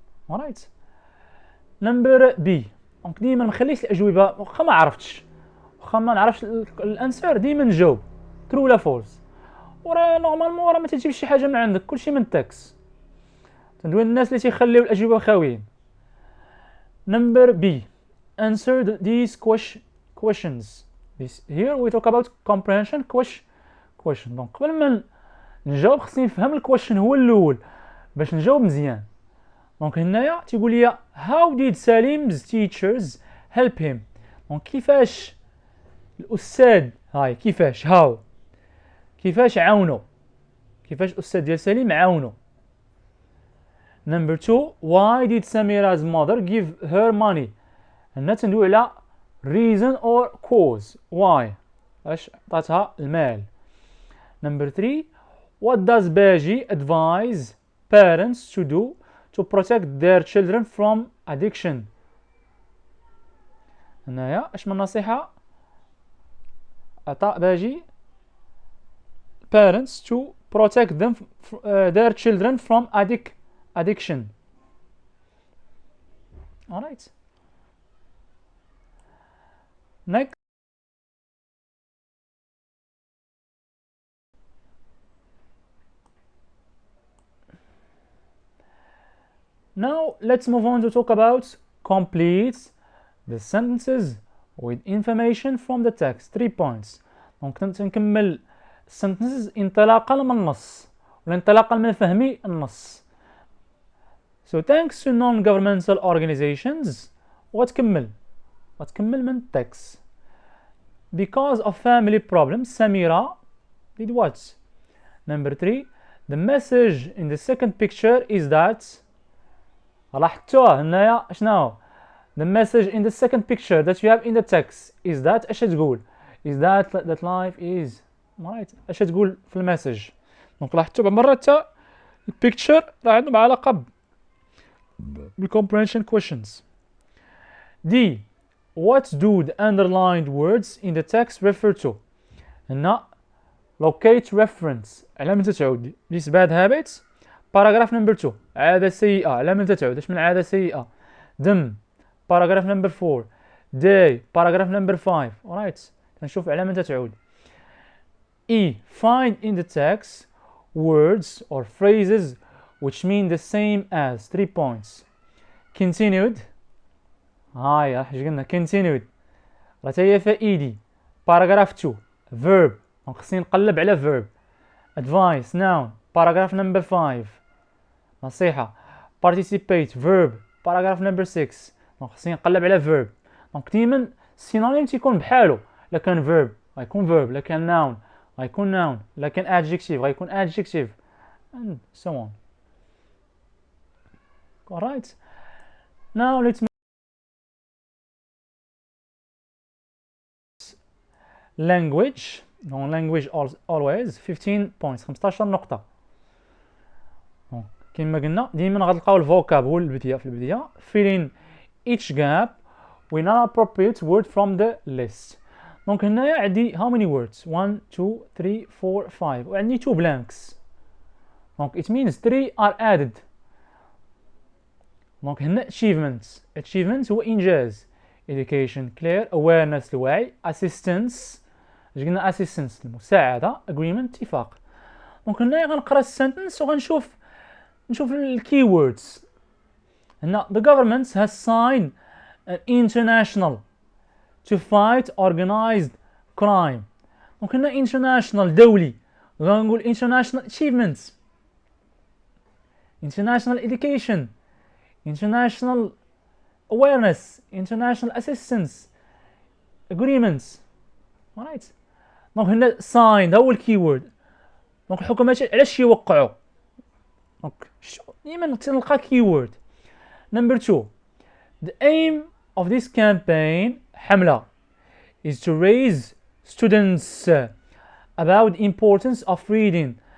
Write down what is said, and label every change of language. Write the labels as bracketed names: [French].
[English] Alright. Number B. [Arabic] دونك ديما مخليش الاجوبه واخا ما عرفتش واخا ما نعرفش الانسر ديما نجاوب ترو ولا فولس وراه نورمالمون راه ما تجيبش شي حاجه من عندك كلشي من التكست تندوي الناس اللي تيخليو الاجوبه خاويين. [English] Number B. Answer these questions. Here we talk about comprehension question. [Arabic] دونك قبل ما نجاوب خصني نفهم الكويشن هو الاول باش نجاوب مزيان. دونك هنايا تيقول لي [English] how did Salim's teachers help him. [Arabic] دونك كيفاش الاستاذ هاي كيفاش كيفاش عاونو كيفاش الاستاذ ديال سليم عاونو. [English] Number 2. Why did Samira's mother give her money. [Arabic] هنا تندوي على [English] reason or cause. [Arabic] Why اش عطاتها المال. [English] Number 3. What does Baji advise parents to do to protect their children from addiction. [Arabic] هنايا اش من نصيحة عطاء باجي [English] parents to protect them their children from addiction. Alright. Next. Now let's move on to talk about complete the sentences with information from the text. 3 points. [Arabic] Donc نكمل sentences انطلاقا من النص ولا انطلاقا من فهم النص. [English] So thanks to non-governmental organizations [Arabic] وتكمل من [English] text. Because of family problems Samira did what? Number 3. The message in the second picture is that [Arabic] لاحظتوها هنايا شنو [English] the message in the second picture that you have in the text is that [Arabic] اش تقول [English] is that life is right اش تقول في المسج. [Arabic] دونك لاحظتوا بعض المرات حتى البيكتشر راه عندهم علاقه بالcomprehension questions. [English] D. What do the underlined words in the text refer to? [Arabic] هنا locate reference علامة تعود. [English] This bad habit. Paragraph number 2 [Arabic] عادة سيئة علامة تعود. اش من عادة سيئة؟ دم. [English] Paragraph number 4 day. Paragraph number 5 alright [Arabic] نشوف علامة تعود. [English] E. Find in the text words or phrases which mean the same as 3 points. [Arabic] Continued هاي اش قلنا continued راه هي فيها ed. [English] Paragraph 2 verb [Arabic] دونك خصني نقلب على verb. [English] Advice noun. Paragraph number 5 نصيحة. Participate verb. Paragraph number 6 [Arabic] دونك خصني نقلب على verb. دونك ديما السينونيم تيكون بحالو. لا كان verb غيكون verb، لا كان noun غيكون noun، لا كان adjective غيكون adjective and so on. [English] Alright. Now let's language. No language always 15 points 15 نقطة. [Arabic] كما قلنا ديما غتلقاو الفوكاب هو البداية في البداية. [English] Fill in each gap with an appropriate word from the list. [Arabic] دونك هنايا عندي [English] how many words 1 2 3 4 5 وعندي 2 blanks. دونك it means 3 are added. [Arabic] دونك هنا achievements هو إنجاز. [English] education clear awareness الوعي assistance اش قلنا assistance المساعدة agreement اتفاق. [Arabic] دونك هنايا غنقرا السنتنس وغنشوف الكي ووردز. [English] هنا the government has signed an international to fight organized crime. دونك هنا international دولي غنقول international achievements international education international awareness international assistance agreements alright. [Arabic] دونك هنا signed هو الكي وورد. دونك الحكومات علاش يوقعوا دونك ديما تلقى كي وورد. [English] Number 2 the aim of this campaign حملة is to raise students about the importance of reading.